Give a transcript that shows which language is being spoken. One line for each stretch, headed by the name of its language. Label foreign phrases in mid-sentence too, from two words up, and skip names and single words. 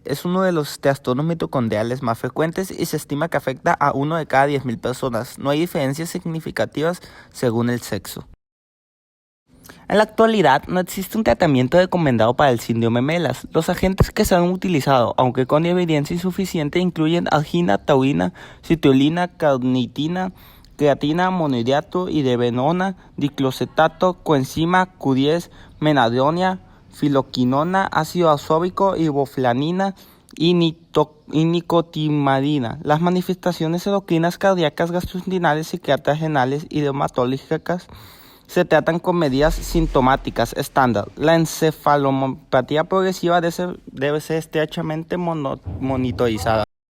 Spanish: Es uno de los trastornos mitocondriales más frecuentes y se estima que afecta a 1 de cada 10.000 personas. No hay diferencias significativas según el sexo. En la actualidad no existe un tratamiento recomendado para el síndrome MELAS. Los agentes que se han utilizado, aunque con evidencia insuficiente, incluyen argina, taurina, citrulina, carnitina, creatina, monohidrato, hidrobenona, diclosetato, coenzima Q10, menadronia, filoquinona, ácido ascórbico, iboflavina y nicotinamida. Las manifestaciones endocrinas cardíacas, gastrointestinales, psiquiátricas, renales y dermatológicas se tratan con medidas sintomáticas estándar. La encefalopatía progresiva debe ser estrechamente monitorizada.